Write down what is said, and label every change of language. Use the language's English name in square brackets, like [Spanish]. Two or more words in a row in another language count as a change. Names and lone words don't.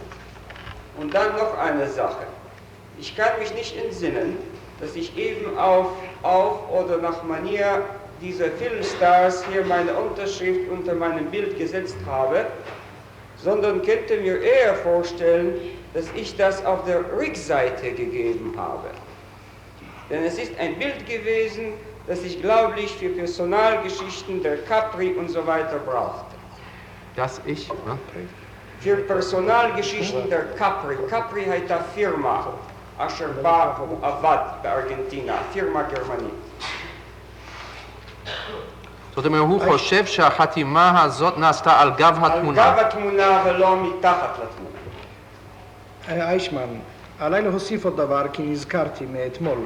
[German] Und dann noch eine Sache. Ich kann mich nicht entsinnen, dass ich eben auf oder nach Manier dieser Filmstars hier meine Unterschrift unter meinem Bild gesetzt habe, sondern könnte mir eher vorstellen, dass ich das auf der Rückseite gegeben habe. Denn es ist ein Bild gewesen, das ich glaublich für Personalgeschichten der Capri und so weiter brauchte. Das ich? Für Personalgeschichten der Capri. [Hebrew] Capri הייתה פירמה אשר באה ועבד בארגנטינה, פירמה גרמנית. זאת אומרת, הוא חושב שהחתימה הזאת נעשתה על גב התמונה. על גב התמונה ולא מתחת לתמונה. אייכמן, עליי להוסיף עוד דבר כי נזכרתי מאתמול.